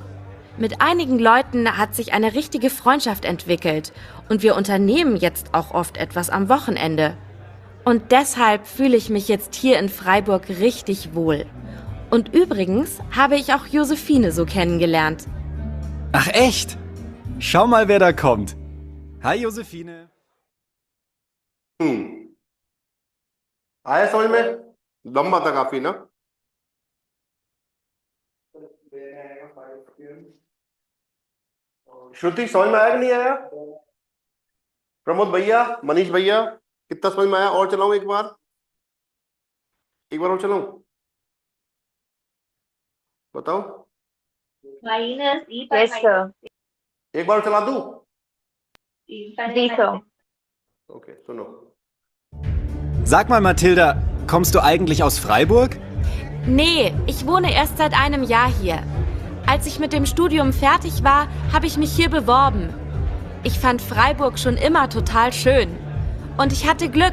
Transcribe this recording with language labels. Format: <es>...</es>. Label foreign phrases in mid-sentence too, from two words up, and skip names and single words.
<de>Mit einigen Leuten hat sich eine richtige Freundschaft entwickelt und wir unternehmen jetzt auch oft etwas am Wochenende. Und deshalb fühle ich mich jetzt hier in Freiburg richtig wohl. Und übrigens habe ich auch Josephine so kennengelernt. Ach echt? Schau mal, wer da kommt. Hi, Josephine.</de> <hi>आया समझ में? लंबा था काफी ना। श्रुति समझ में आया कि नहीं आया? प्रमोद भैया, मनीष भैया, कितना समझ में आया? और चलाऊं एक बार और चलाऊं? बताओ।</hi> <en>yes sir.</en> <hi>एक बार चला दूं? जी सर। ओके, सुनो।</hi> <de>Sag mal, Mathilda, kommst du eigentlich aus Freiburg? Nee, ich wohne erst seit einem Jahr hier. Als ich mit dem Studium fertig war, habe ich mich hier beworben. Ich fand Freiburg schon immer total schön. Und ich hatte Glück.</de>